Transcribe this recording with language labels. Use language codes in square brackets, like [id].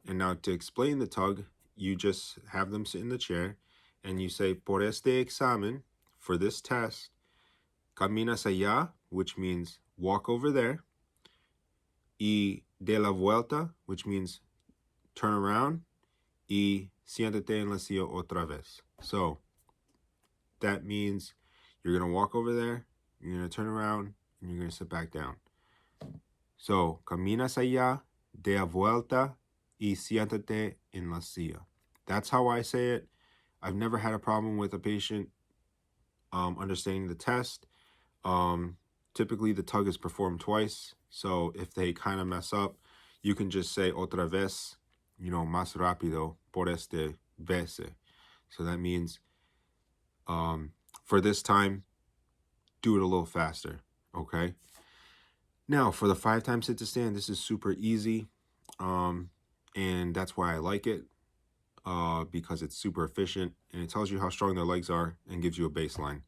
[en] And now to explain the tug, you just have them sit in the chair and you say, [es] por este examen, [en] for this test, [es] caminas allá, [en] which means walk over there, [es] y de la vuelta, [en] which means turn around, [es] y siéntate en la silla otra vez. [en] So that means you're going to walk over there, you're going to turn around, and you're going to sit back down. [es] So, caminas allá, de vuelta, y siéntate en la silla. [en] That's how I say it. I've never had a problem with a patient understanding the test. Typically, the tug is performed twice. So if they kind of mess up, you can just say [es] otra vez, más rápido, por este vez. [en] So that means for this time, do it a little faster, okay? Now, for the 5-time sit to stand, this is super easy, and that's why I like it, because it's super efficient, and it tells you how strong their legs are and gives you a baseline.